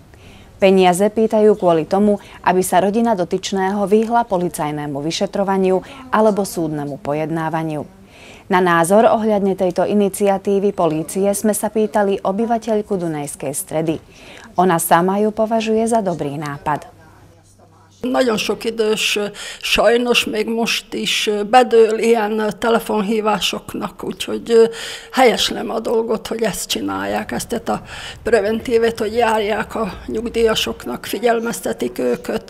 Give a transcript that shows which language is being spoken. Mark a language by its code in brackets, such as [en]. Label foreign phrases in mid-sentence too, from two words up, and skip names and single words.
[sk] Peniaze pýtajú kvôli tomu, aby sa rodina dotyčného vyhla policajnému vyšetrovaniu alebo súdnemu pojednávaniu. Na názor ohľadne tejto iniciatívy polície sme sa pýtali obyvateľku Dunajskej Stredy. Ona sama ju považuje za dobrý nápad. [hu] Nagyon sok idős sajnos még most is bedől ilyen telefonhívásoknak, úgyhogy helyeslem a dolgot, hogy ezt csinálják, ezt a preventívet, hogy járják a nyugdíjasoknak, figyelmeztetik őket.